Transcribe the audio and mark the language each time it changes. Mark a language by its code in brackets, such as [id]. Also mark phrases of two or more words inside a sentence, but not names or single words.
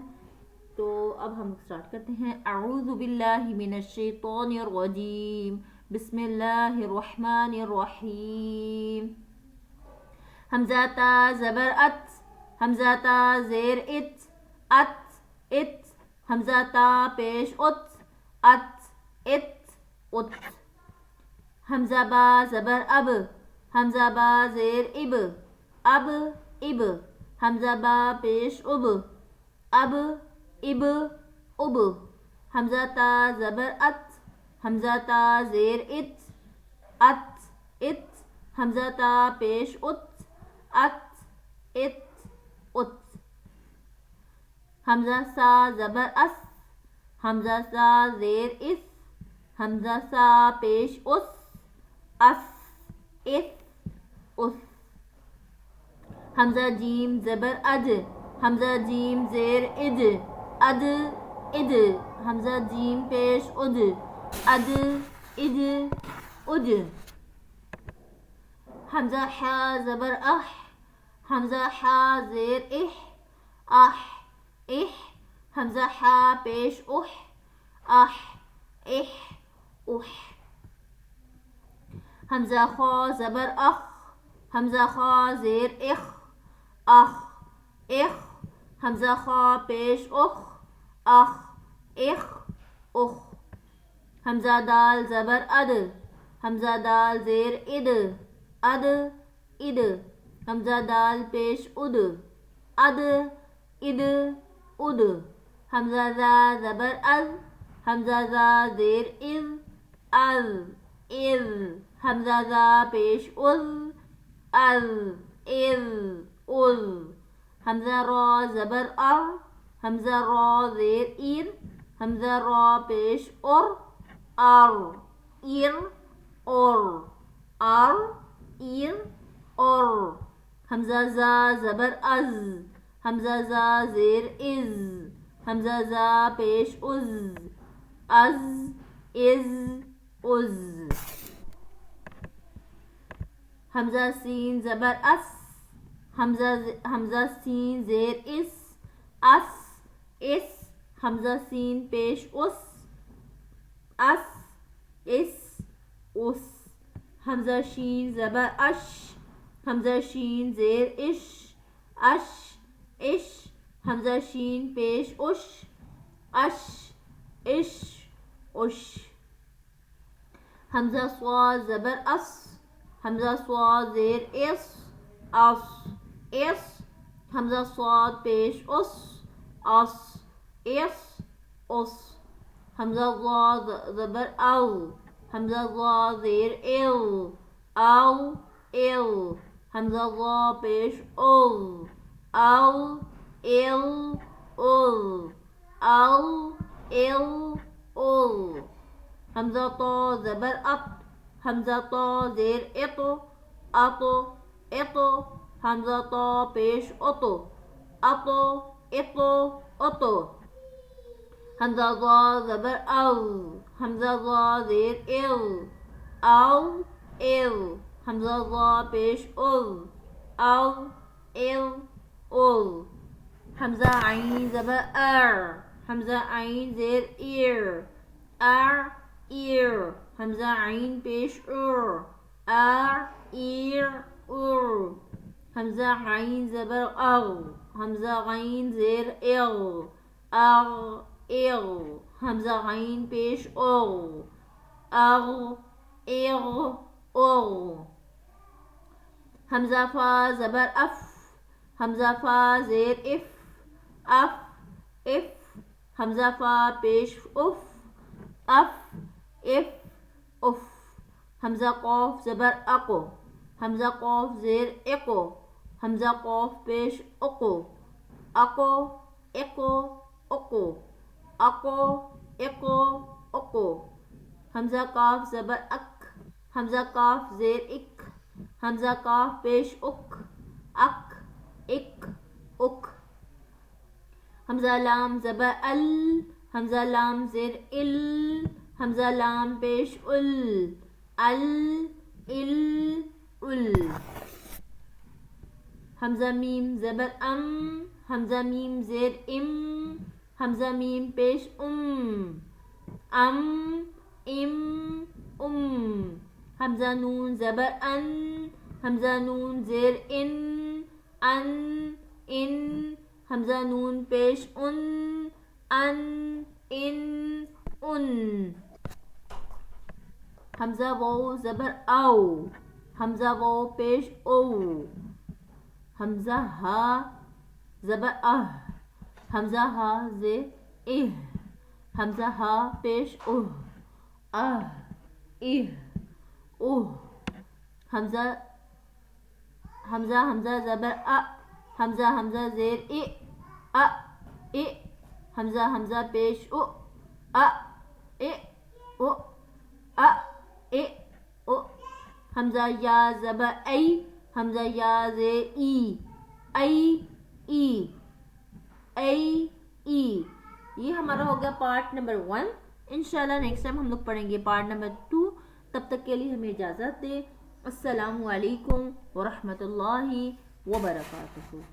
[ur] تو اب ہم سٹارٹ کرتے ہیں۔ [ar] اعوذ باللہ من الشیطان الرجیم، بسم اللہ الرحمن الرحیم۔ [ur] حمزہ تا زبر ات، حمزہ تا زیر ات، ات ات، حمزہ تا پیش ات، ات ات ات۔ حمزہ با زبر اب، حمزہ با زیر اب، اب اب، حمزہ با پیش اب، اب اب اب۔ حمزہ تا زبر ات، حمزہ تا زیر ات، ات ات، حمزہ تا پیش ات، ات ات ات۔ حمزہ سا زبر اس، حمزہ سا زیر اس، حمزہ سا پیش اس، اس اس اس۔ حمزہ جیم زبر اج، حمزہ جیم زیر اج، اد اج، حمزہ جیم پیش اج، اد اج اج۔ حمزہ حا زبر اح، حمزہ حا زیر اح، اح اح، حمزہ حا پیش اح، اح اح اح۔ حمزہ خا زبر اخ، حمزہ خا زیر اخ، اخ اخ، حمزہ خا پیش اخ، اخ اخ اخ۔ حمزہ دال زبر اد، حمزہ دال زیر اد، اد اد، حمزہ دال پیش اد، اد اد اد۔ حمزہ زا زبر از، حمزہ زا زیر از، از از، حمزہ زا پیش از، از از از۔ حمزہ را زبر ار، حمزہ را زیر ایر، حمزہ را پیش ار، ار ایر اور، ار ایر اور۔ حمزہ زا زبر از، حمزہ زا زیر از، حمزہ زا پیش از، از از از۔ حمزہ سین زبر اس، حمزہ سین زیر اس، اس اس، حمزہ سین پیش اس، اس اس اس۔ حمزہ شین زبر اش، حمزہ شین زیر اش، اش اش، حمزہ شین پیش اش، اش اش اش۔ حمزہ صاد زبر اس، حمزہ صاد زیر اس، اس اس، حمزہ صاد پیش اس، اس اس اس۔ حمزہ ضاد زبر او، حمزہ ضاد زیر او، او او، حمزہ ضاد پیش او، او او او، او او او۔ حمزہ طا زبر اط، حمزہ طا زیر اطو، اطو اطو، حمزہ طا پیش اطو، اطو اطو اطو۔ حمزہ ضا زبر او، حمزہ ضا زیر او، او او، حمزہ ضا پیش او، او او او۔ حمزہ عین زبر ار، حمزہ عین زیر ایر، ار ایر، حمزہ عین پیش ار، ار ایر ار۔ حمزہ عین زبر اغ، حمزہ عین زیر اغ، اغ اغ، حمزہ عین پیش اغ، اغ اغ اغ۔ حمزہ فا زبر اف، حمزہ فا زیر اف، اف اف، حمزہ فا پیش اف، اف اف، حمزہ قاف زبر اقو، حمزہ قاف زیر اقو، حمزہ قاف پیش اقو، اقو اقو اقو، اقو اقو اقو، حمزہ کاف زبر اک، حمزہ کاف زیر اک، حمزہ کاف پیش اک، اک اک اک، حمزہ لام زبر ال، حمزہ لام زیر ال، حمزہ لام پیش ال، ال ال ال، حمزہ میم زبر ام، حمزہ میم زیر ام، حمزہ میم پیش ام، ام ام ام، حمزہ نون زبر ان، حمزہ نون زیر ان، ان ان، حمزہ نون پیش ان، ان ان ان، حمزہ واو زبر او، حمزہ واو پیش او، حمزہ ہا زبر اہ، حمزہ ہا زیر اہ، حمزہ ہا پیش اہ، اہ اہ اوہ، حمزہ حمزہ زبر ا، حمزہ حمزہ زیر ا، ا ا، حمزہ حمزہ پیش او، ا ا او، ا ا او، حمزہ یا زبر ای، حمزہ یا زیر ای، ای ای ای ای۔ یہ ہمارا ہو گیا [en] part number [ur] 1۔ [ar] انشاءاللہ [en] next time [ur] ہم لوگ پڑھیں گے [en] part number [ur] 2۔ تب تک کے لیے ہمیں اجازت دیں۔ [ar] السلام علیکم ورحمۃ اللہ وبرکاتہ۔